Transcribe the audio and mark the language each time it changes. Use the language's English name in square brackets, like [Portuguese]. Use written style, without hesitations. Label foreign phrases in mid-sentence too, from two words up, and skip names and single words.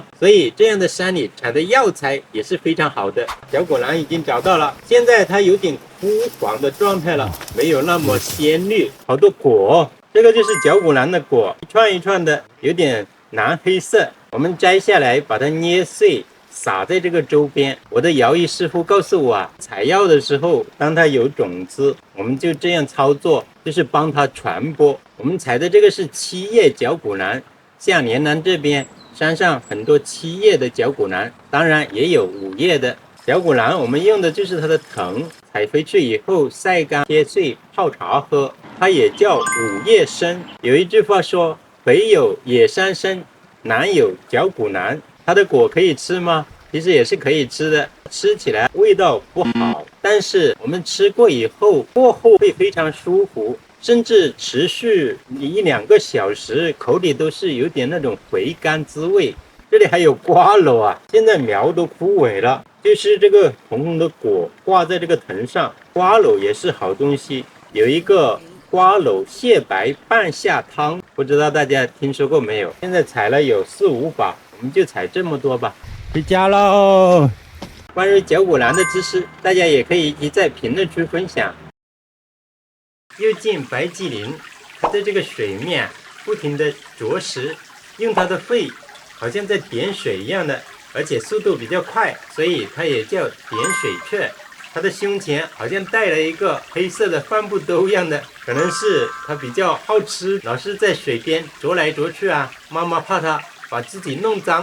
[Chinese] 所以這樣的山裡產的藥材也是非常好的。小果籃已經找到了，現在它有點枯黃的狀態了，沒有那麼鮮綠，好多果，這個就是角果蘭的果，一串一串的，有點藍黑色。我們摘下來，把它捏碎，撒在這個周邊。我的窯藝師傅告訴我啊，採藥的時候，當它有種子，我們就這樣操作，就是幫它傳播。我們採的這個是7葉角果蘭，像連南這邊山上很多7葉的角果蘭，當然也有5葉的角果蘭。我們用的就是它的藤，採回去以後曬乾切碎泡茶喝，它也叫5葉參。有一句話說，北有野山參，南有角果蘭。它的果可以吃嗎？其實也是可以吃的，吃起來味道不好，但是我們吃過以後，过后会非常舒服，甚至持續1-2個小時，口裡都是有點那種回甘滋味。這裡還有瓜蓼啊，現在苗都枯萎了，就是這個紅紅的果掛在這個藤上。瓜蓼也是好東西，有一個瓜蓼蟹白半夏湯，不知道大家聽說過沒有？現在採了有4-5把，我們就採這麼多吧。回家嘍！關於角果蘭的知識，大家也可以一起在評論區分享。又見白鯽靈，它在這個水面不停地啄食，用它的肺好像在點水一樣的，而且速度比較快，所以它也叫點水雀。它的胸前好像帶了一個黑色的帆布兜一樣的，可能是它比較好吃，老是在水邊啄來啄去啊，媽媽怕它把自己弄髒。